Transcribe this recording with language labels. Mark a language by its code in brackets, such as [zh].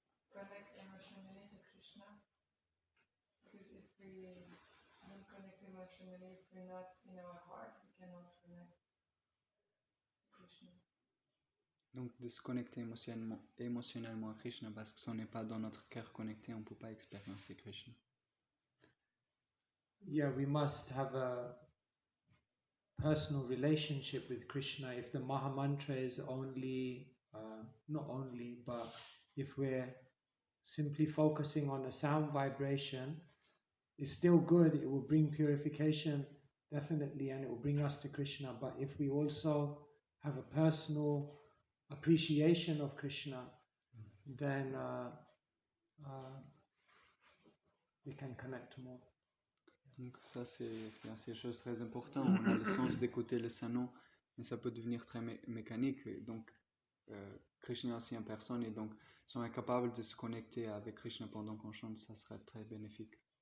[en] Connect emotionally to Krishna. we don't connect emotionally, if we're not in our heart, we cannot connect to Krishna. [fr] Donc de se connecter émotionnellement à Krishna, parce que si on n'est pas dans notre cœur connecté, on ne peut pas expérimenter Krishna. [en] Yeah, we must have a personal relationship with Krishna. If the Maha Mantra is only, not only, but if we're simply focusing on a sound vibration, it's still good. It will bring purification, definitely, and it will bring us to Krishna. But if we also have a personal appreciation of Krishna, then we can connect more. [fr] Donc ça, c'est une chose très importante. On a le sens d'écouter le Saint-Nom, mais ça peut devenir très mécanique. Donc, Krishna est aussi en personne, et donc, si on est capable de se connecter avec Krishna pendant qu'on chante, ça serait très bénéfique.